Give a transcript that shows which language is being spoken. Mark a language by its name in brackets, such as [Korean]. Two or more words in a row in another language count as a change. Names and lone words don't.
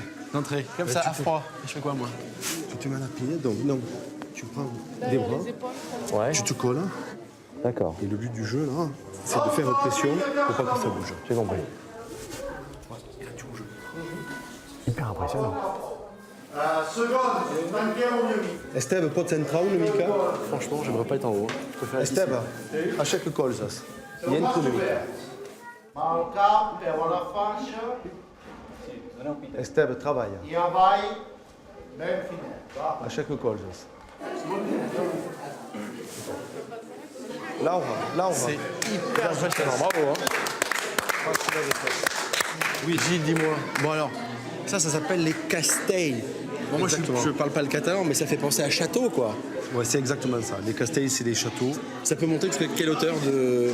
[French] D'entrée, comme ça, à froid. Je fais quoi moi? Tu te mets à la pied, donc non. Tu prends les bras, Ouais. tu te colles. D'accord. Et le but du jeu, là, c'est de faire pression pour pas que ça bouge. J'ai compris. Hyper impressionnant. [Catalan] Esteve, pot central, une mica. [French] Franchement, j'aimerais pas être en haut. Je préfère être ici. [Catalan] Esteve, aixeca colzes. I entra una mica. Mal cap, peu a la faixa Esteve, treballa. i avall ben finet. Va. Aixeca colzes. Laura. [French] C'est hyper impressionnant, bravo. Hein. Oui, Gilles, dis-moi. Bon alors, ça s'appelle les castells. Bon, moi, je parle pas le catalan, mais ça fait penser à château, quoi. Ouais, c'est exactement ça. Les castells, c'est des châteaux. Ça peut monter jusqu'à quelle hauteur de...